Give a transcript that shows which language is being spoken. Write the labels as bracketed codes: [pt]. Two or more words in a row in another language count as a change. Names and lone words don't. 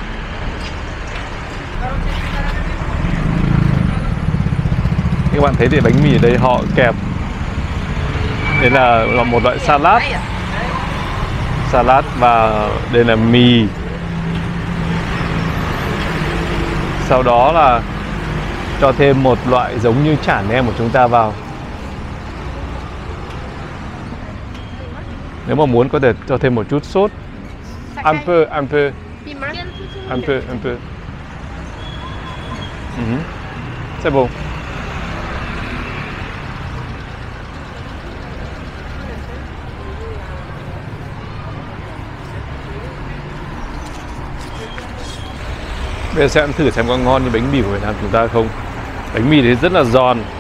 [vi] Các bạn thấy thì bánh mì ở đây họ kẹp, đây là một loại salad, và đây là mì. Sau đó là cho thêm một loại giống như chả nem của chúng ta vào. Nếu mà muốn có thể cho thêm một chút sốt. [fr] Un peu. C'est bon. [vi] Bây giờ sẽ ăn thử xem có ngon như bánh mì của Việt Nam chúng ta không. Bánh mì thì rất là giòn.